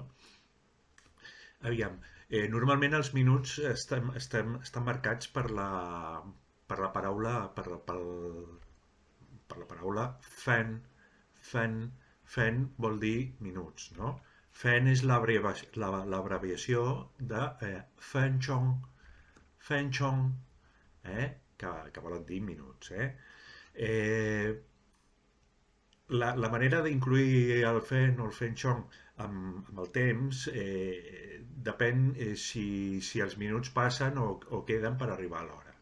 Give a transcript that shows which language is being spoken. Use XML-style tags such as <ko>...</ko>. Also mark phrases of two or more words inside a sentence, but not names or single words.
<ca>Aviam, normalment els minuts estan marcats per la paraula, per la paraula fan. Fan vol dir minuts, no? Fan és l'abreviació de</ca> <zh>分钟, 分钟,</zh> <ca>que volen dir minuts. Eh, la manera d'incluir el fen o el</ca> <zh>分钟</zh> <ca>amb el temps depèn si els minuts passen o queden per arribar a l'hora.</ca>